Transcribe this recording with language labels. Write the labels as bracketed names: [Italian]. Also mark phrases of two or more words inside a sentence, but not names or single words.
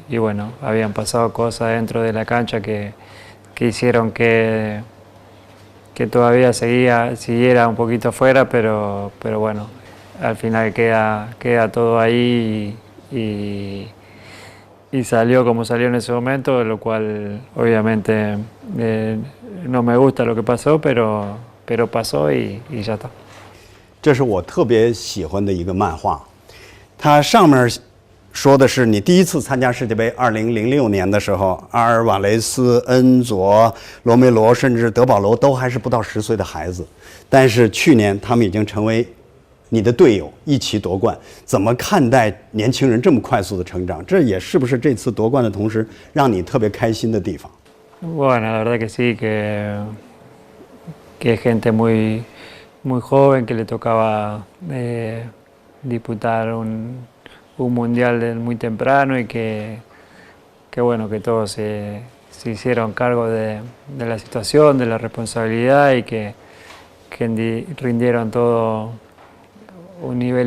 [Spanish] bueno, habían pasado cosas dentro de la cancha que hicieron que todavía siguiera un poquito afuera, pero bueno, al final queda todo ahí y salió como salió en ese momento, lo cual obviamente no me gusta lo que pasó, pero pasó y ya está. [Chinese] 这是我特别喜欢的一个漫画，它上面说的是你第一次参加世界杯，2006年的时候，阿尔瓦雷斯、恩佐、罗梅罗，甚至德保罗都还是不到10岁的孩子，但是去年他们已经成为你的队友，一起夺冠。怎么看待年轻人这么快速的成长？这也是不是这次夺冠的同时让你特别开心的地方？ [Spanish] Bueno, la verdad que sí, que gente muy joven que le tocaba disputar un mundial muy temprano y que bueno, que todos se hicieron cargo de la situación, de la responsabilidad y que rindieron todo un nivel